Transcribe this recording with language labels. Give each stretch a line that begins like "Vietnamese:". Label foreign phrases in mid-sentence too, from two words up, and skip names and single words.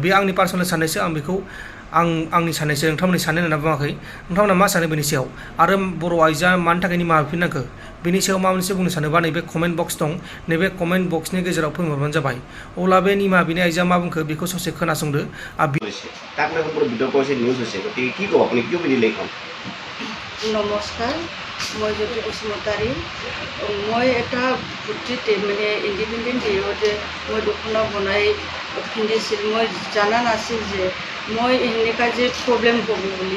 Bodo: बे आंनि पार्सनेल साननायसो, आं बेखौ आंनि साननायसो, नोंथांमोननि साननाय होनना बुङाखै। नोंथांमोना मा सानो बेनि सायाव? आरो बर' आइजोआ मानि थाखाय निमाहा बिफिननांखो बेनि सायाव माबा मोनसे बुंनो सानोबा नैबे
English: comment box
Bodo: दं, नैबे
English: comment boxनि
Bodo: गेजेराव फोरमायहरबानो जाबाय। अब्ला बे निमाहा बिनाय आइजोआ मा बुंखो बेखौ ससे खोनासंदो।
Assamese: নমস্কাৰ, মই জ্যোতি বসুমতাৰী। মই এটা ফূৰ্তিতে মানে ইণ্ডিপেণ্ডেণ্ট ডে'তে মই দখনা বনাই পিন্ধিছিল। মই জানা নাছিল যে মই এনেকুৱা যে প্ৰব্লেম হ'ব বুলি।